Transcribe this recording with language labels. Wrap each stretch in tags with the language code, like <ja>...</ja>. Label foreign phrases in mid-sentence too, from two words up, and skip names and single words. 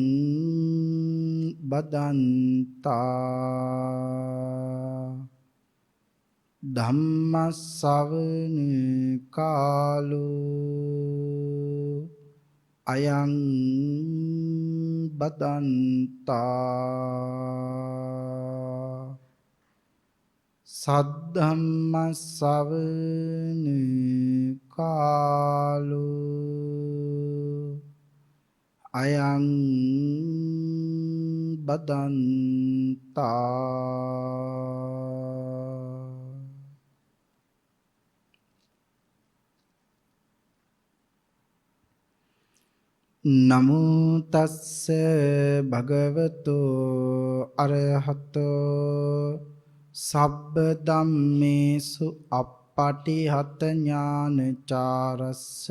<pi>බදන්තා ධම්ම ශ්‍රවණ කාලෝ අයං බදන්තා සද්ධම්ම ශ්‍රවණ කාලෝ අයං බදන්තා නමෝ තස්ස භගවතෝ අරහතෝ සබ්බ ධම්මේසු අප්පටිහත ඥානචාරස්ස</pi>